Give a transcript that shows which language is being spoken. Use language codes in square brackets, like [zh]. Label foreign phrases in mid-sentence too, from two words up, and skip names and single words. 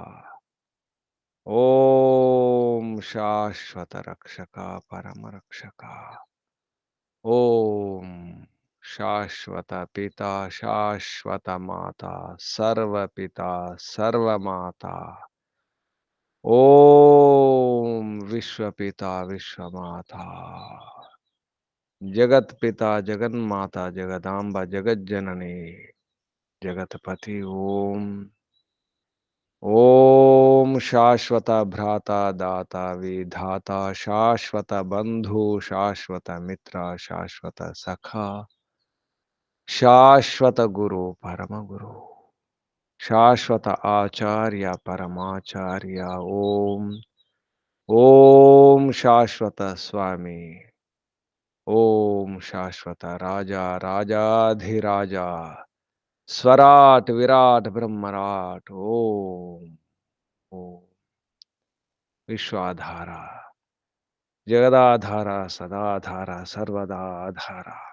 [sa] ओम शाश्वत रक्षका परम रक्षका ओम शाश्वत पिता शाश्वत माता सर्व पिता सर्व माता ओम विश्व पिता विश्व माता जगत पिता जगन माता जगदाम्बा जगत जननी जगतपति ओम ओम शाश्वत भ्राता दाता विधाता शाश्वत बंधु शाश्वत मित्र शाश्वत सखा శాశ్వత గురు పరమగురు శాశ్వత ఆచార్య పరమాచార్య ఓం ఓం శాశ్వత స్వామి ఓం శాశ్వత రాజా రాజాధిరాజా స్వరాట్ విరాట్ బ్రహ్మరాట్ ఓం ఓం విశ్వాధార జగదాధార సదాధార సర్వదాధార